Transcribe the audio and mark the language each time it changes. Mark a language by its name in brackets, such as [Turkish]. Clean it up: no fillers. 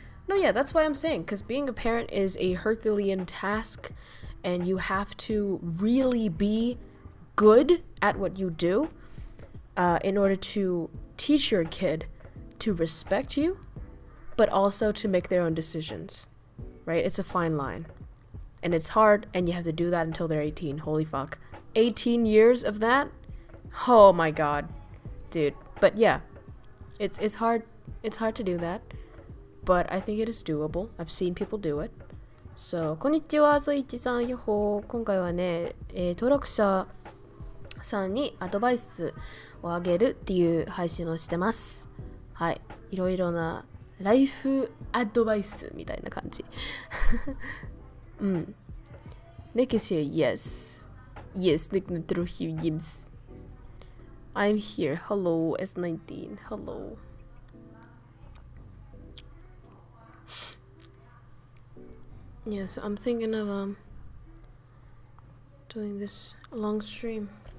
[English] No, yeah, that's why I'm saying, because being a parent is a Herculean task, and you have to really be good at what you do in order to teach your kid to respect you, but also to make their own decisions, right? It's a fine line, and it's hard, and you have to do that until they're 18. Holy fuck. 18 years of that? Oh my god. Dude. But yeah, it's hard to do that, but I think it is doable. I've seen people do it. [Japanese] So, こんにちは、ソイチさん、よほー。今回はね、登録者さんにアドバイスをあげるっていう配信をしてます。はい。いろいろなライフアドバイスみたいな感じ。 [English] うん。Nick is here, yes. Yes, Nick na through here, yes. I'm here. Hello, S19. Hello. Yeah, so I'm thinking of doing this long stream.